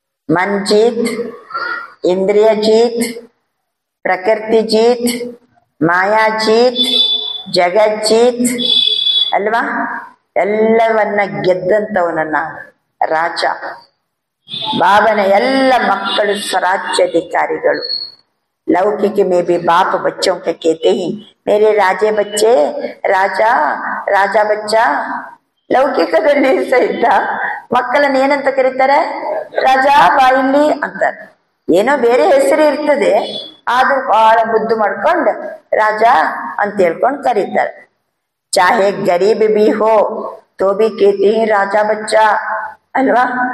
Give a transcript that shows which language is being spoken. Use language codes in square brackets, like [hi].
[kn] ಮನ್ ಜೀತ್, ಇಂದ್ರಿಯ ಜೀತ್, ಪ್ರಕೃತಿ ಜೀತ್, ಮಾಯಾ ಜೀತ್, ಜಗತ್ ಜೀತ್ ಅಲ್ವಾ? ಎಲ್ಲವನ್ನ ಗೆದ್ದಂತವನನ್ನ ರಾಜ। ಬಾಬನ ಎಲ್ಲ ಮಕ್ಕಳು ಸ್ವರಾಜ್ಯಾಧಿಕಾರಿಗಳು। [hi] लौकिक में भी बाप बच्चों के कहते हैं मेरे राजे बच्चे, राजा राजा बच्चा। [kn] ಲೌಕಿಕದಲ್ಲಿ ಸಹಿತ ಮಕ್ಕಳನ್ನ ಏನಂತ ಕರೀತಾರೆ? ರಾಜ ಬಾ ಇಲ್ಲಿ ಅಂತಾರೆ। ಏನೋ ಬೇರೆ ಹೆಸರು ಇರ್ತದೆ, ಆದ್ರೂ ಬಹಳ ಮುದ್ದು ಮಾಡ್ಕೊಂಡು ರಾಜ ಅಂತ ಹೇಳ್ಕೊಂಡು ಕರೀತಾರೆ. [hi] ಚಾಹೆ ಗರೀಬ್ ಬಿ ಹೋ ತೋ ಬಿ ಕೇತಿ ರಾಜ ಬಚ್ಚ ಅಲ್ವಾ.